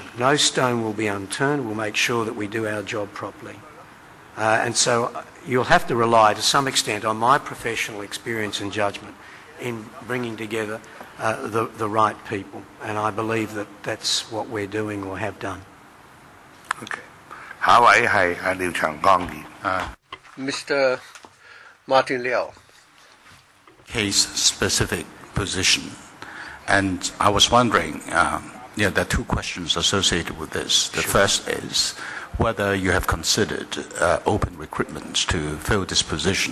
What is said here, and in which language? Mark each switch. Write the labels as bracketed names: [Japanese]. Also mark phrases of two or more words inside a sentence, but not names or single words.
[English] No stone will be unturned. We'll make sure that we do our job properly. And so you'll have to rely to some extent on my professional experience and judgment in bringing together the right people, and I believe that that's what we're doing or have done. [Cantonese] Okay. 下一位係廖長江議員。 [English] Mr. Martin Liao. Case-specific position. And I was wondering, there are two questions associated with this. The first is whether you have considered open recruitment to fill this position.